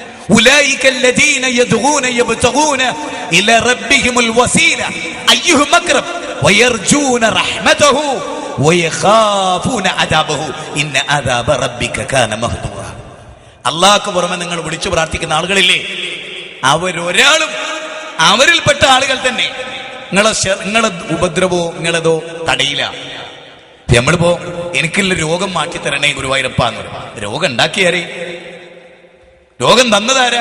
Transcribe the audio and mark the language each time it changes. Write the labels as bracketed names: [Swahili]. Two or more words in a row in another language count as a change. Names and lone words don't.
[Arabic] ഉലൈക الذين يدعون يبتغون الى ربهم الوسيله ايهم اقرب ويرجون رحمته ويخافون عذابه ان عذاب ربك كان محذورا. [Malayalam] അല്ലാഹുക്ക് പുറമെ നിങ്ങൾ വിളിച്ചു പ്രാർത്ഥിക്കുന്ന ആളുകളില്ലേ, അവരൊരാളും അവരിൽപ്പെട്ട ആളുകൾ തന്നെ നിങ്ങളെ ഉപദ്രവോ നിങ്ങളതോ തടയില്ല. നമ്മളിപ്പോ എനിക്കുള്ള രോഗം മാറ്റി തരണേ ഗുരുവായൂരപ്പ എന്ന് പറയും. രോഗം ഉണ്ടാക്കിയാരേ? രോഗം തന്നതാരാ?